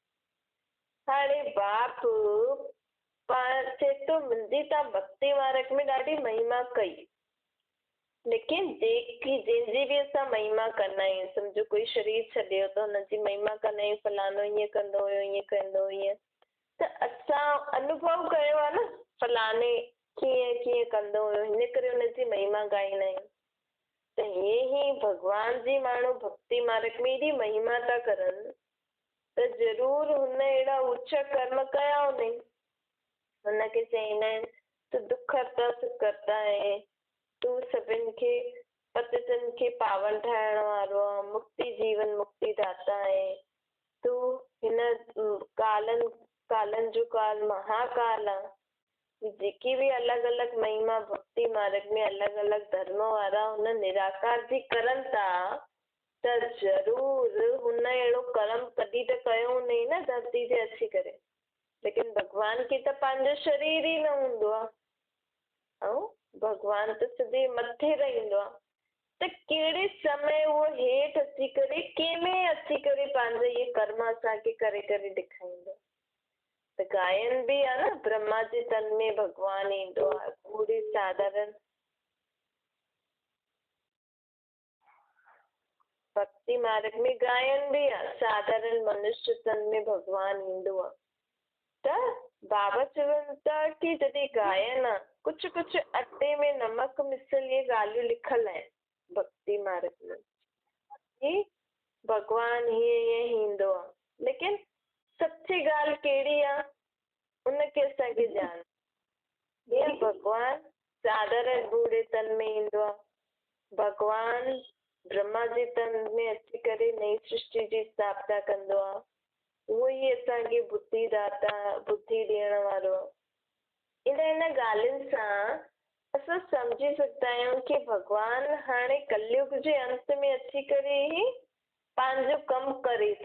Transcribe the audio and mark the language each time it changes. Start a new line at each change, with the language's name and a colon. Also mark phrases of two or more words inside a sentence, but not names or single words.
Sindhi: हाणे बाप चए थो मुंहिंजी तव्हां भक्ति मार्ग में ॾाढी महिमा कई, लेकिन जंहिंजी बि असां महिमा कंदा आहियूं, सम्झो कोई शरीर छॾियो त हुनजी महिमा कंदा आहियूं, फलानो ईअं कंदो हुयो, ईअं कंदो ईअं, त अनुभव कयो आहे न फलाणे कीअं कीअं कंदो हुयो, हिन करे हुनजी महिमा ॻाईंदा आहियूं। त हीअं ई भगवान जी माण्हू भक्ति मार्ग में एॾी महिमा था करनि त ज़रूर हुन अहिड़ा ऊचा कर्म कया हूंदई। हुनखे चईंदा आहिनि तूं दुख हरता सुख करता है, तूं सभिनि खे पतितनि खे पावन ठाहिण वारो आहे, मुक्ति जीवन मुक्ति दाता आहे, तूं हिन कालनि जो काल महाकाल आहे। जेकी बि अलॻि अलॻि महिमा भक्ति मार्ग में अलॻि अलॻि धर्म वारा हुन निराकार जी करनि था त ज़रूर हुन अहिड़ो कर्म कॾहिं त कयो हूंदई न धरती ते अची करे। लेकिन भगवान खे त पंहिंजो शरीर ई न हूंदो आहे, ऐं भगवान त सिधे मथे रहंदो आहे, त कहिड़े समय उहो हेठि अची करे कंहिंमें अची करे पंहिंजा इहे कर्म असांखे करे करे ॾेखारींदो। त गायन बि आहे न, ब्रह्मा जे तन में भगवान ईंदो आहे, पूरी साधारण भक्ति मार्ग में गायन बि आहे, साधारण मनुष्य तन में भगवान ईंदो आहे। त बाबा चवनि था कि जॾहिं गायन आहे, कुझु कुझु अटे में नमक मिसल इहे ॻाल्हियूं लिखल आहिनि भक्ति मार्ग में कि भगवान हीअं हीअं ईंदो आहे, लेकिन सच्ची ॻाल्हि कहिड़ी आहे उनखे असांखे ॼाण। हीअं भगवान साधारण बूढ़े तन में ईंदो आहे, भगवान ब्रह्मा जे तन में अची करे नई सृष्टि जी स्थापना कंदो आहे, उहो ई असांखे बुद्धि दाता बुद्धि ॾियण वारो। इन ॻाल्हियुनि सां असां सम्झी सघंदा आहियूं कि भगवान हाणे कलयुग जे अंत में अची करे ई पंहिंजो कमु करे थो।